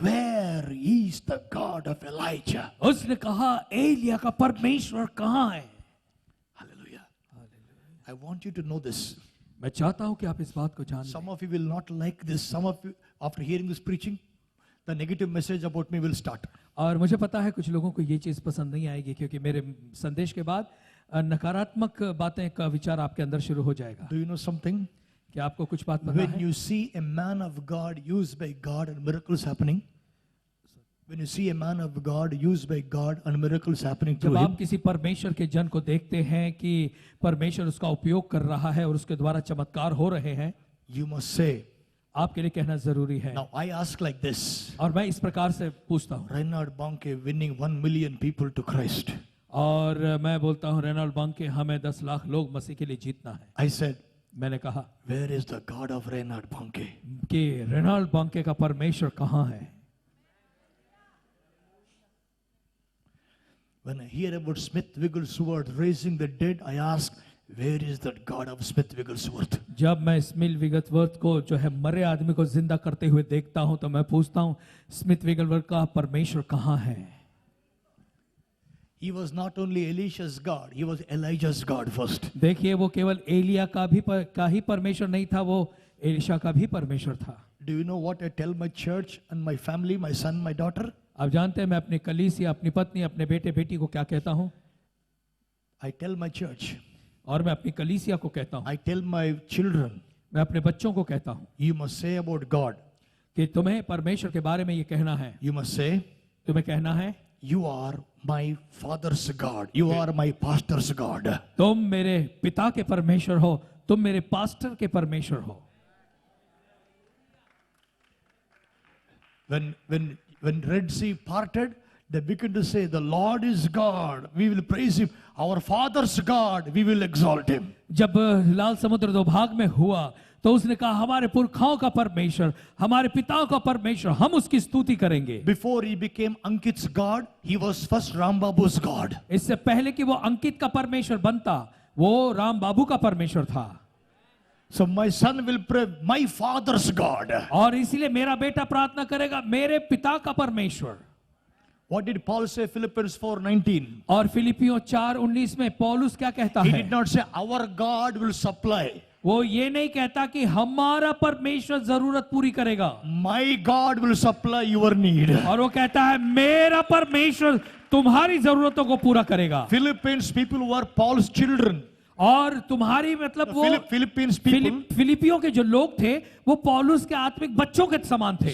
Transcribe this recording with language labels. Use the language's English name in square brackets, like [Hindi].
[English] Where is the God of Elijah? [Hindi] उसने कहा, एलिया का परमेश्वर कहाँ है? [English] Hallelujah. I want you to know this. [Hindi] मैं चाहता हूं कि आप इस बात को जान [English] Some [Hindi] लें। [English] of you will not like this. Some of you, after hearing this preaching, the negative message about me will start. [Hindi] और मुझे पता है कुछ लोगों को ये चीज पसंद नहीं आएगी, क्योंकि मेरे संदेश के बाद नकारात्मक बातें का विचार आपके अंदर शुरू हो जाएगा। [English] Do you know something? [Hindi] क्या आपको कुछ बात पता [English] When [Hindi] है? [English] you see a man of God used by God and miracles happening, when you see a man of God used by God and miracles happening [Hindi] जब [English] through [Hindi] आप [English] him, [Hindi] किसी परमेश्वर के जन को देखते हैं कि परमेश्वर उसका उपयोग कर रहा है और उसके द्वारा चमत्कार हो रहे हैं, [English] you must say, [Hindi] आपके लिए कहना जरूरी है। [English] now I ask like this, [Hindi] और मैं इस प्रकार से पूछता हूँ, [English] Reinhard Bonnke winning 1 million people to Christ. [Hindi] और मैं बोलता हूँ, रेनॉल्ड बंक के हमें 10 लाख लोग मसीह के लिए जीतना है। [English] I said, [Hindi] मैंने कहा [English] where is the God of Reinhard Bonnke? [Hindi] कि रेनाल्ड बॉन्के का परमेश्वर कहाँ है? [English] When I hear about Smith Wigglesworth raising the dead, I ask, where is that God of Smith Wigglesworth? [Hindi] जब मैं स्मिथ विगतवर्थ को जो है मरे आदमी को जिंदा करते हुए देखता हूं तो मैं पूछता हूं स्मिथ विगतवर्थ का परमेश्वर कहाँ है? [English] He was not only Elisha's God, he was Elijah's God first. [Hindi] देखिए वो केवल एलिया का ही परमेश्वर नहीं था, वो एलिशा का भी परमेश्वर था। [English] Do you know what I tell my church and my family, my son, my daughter? [Hindi] आप जानते हैं मैं अपनी कलीसिया, अपनी पत्नी, अपने बेटे बेटी को क्या कहता हूं? [English] I tell my church, [Hindi] और मैं अपनी कलीसिया को कहता हूं, [English] I tell my children, [Hindi] मैं अपने बच्चों को कहता हूं [English] you must say about God. [Hindi] कि तुम्हें परमेश्वर के बारे में ये कहना है, [English] You must say, [Hindi] तुम्हें कहना है [English] you are my father's God. You are my pastor's God. [Hindi] तुम मेरे पिता के परमेश्वर हो, तुम मेरे पास्टर के परमेश्वर हो। [English] When Red Sea parted, they began to say, the Lord is God. We will praise him. Our father's God. We will exalt him. [Hindi] जब लाल समुद्र दो भाग में हुआ तो उसने कहा हमारे पुरखाओं का परमेश्वर, हमारे पिताओं का परमेश्वर, हम उसकी स्तुति करेंगे। [English] Before he became Ankit's God, he was first Rambabu's God. [Hindi] इससे पहले कि वो अंकित का परमेश्वर बनता, वो राम बाबू का परमेश्वर था। [English] So my son will pray, my father's God. [Hindi] और इसीलिए मेरा बेटा प्रार्थना करेगा मेरे पिता का परमेश्वर। [English] What did Paul say, Philippians 4:19? [Hindi] और फिलिपियों 4:19 में पौलुस क्या कहता [English] He [Hindi] है? [English] did not say, our God will supply. [Hindi] वो ये नहीं कहता कि हमारा परमेश्वर जरूरत पूरी करेगा, [English] My God will supply your need. [Hindi] और वो कहता है मेरा परमेश्वर तुम्हारी जरूरतों को पूरा करेगा। [English] Philippines people were Paul's children. [Hindi] और तुम्हारी मतलब वो [English] Philippines people. [Hindi] फिलिपियों के जो लोग थे वो पौलुस के आत्मिक बच्चों के समान थे।